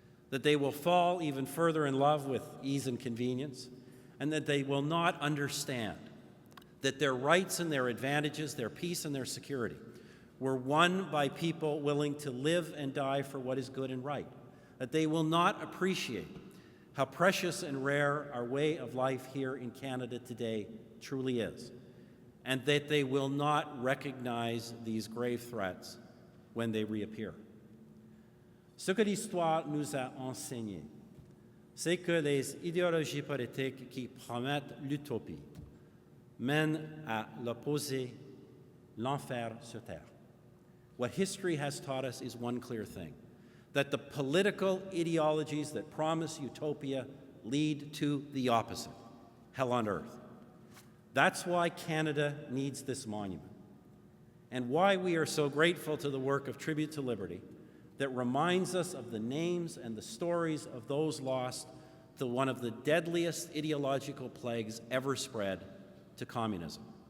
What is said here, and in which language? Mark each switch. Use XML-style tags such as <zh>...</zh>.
<en>That they will fall even further in love with ease and convenience, and that they will not understand that their rights and their advantages, their peace and their security, were won by people willing to live and die for what is good and right. That they will not appreciate how precious and rare our way of life here in Canada today truly is, and that they will not recognize these grave threats when they reappear.</en> <fr>Ce que l'histoire nous a enseigné, c'est que les idéologies politiques qui promettent l'utopie mènent à l'opposé, l'enfer sur terre.</fr> <en>What history has taught us is one clear thing, that the political ideologies that promise utopia lead to the opposite, hell on earth. That's why Canada needs this monument, and why we are so grateful to the work of Tribute to Liberty that reminds us of the names and the stories of those lost to one of the deadliest ideological plagues ever spread, to communism.</en>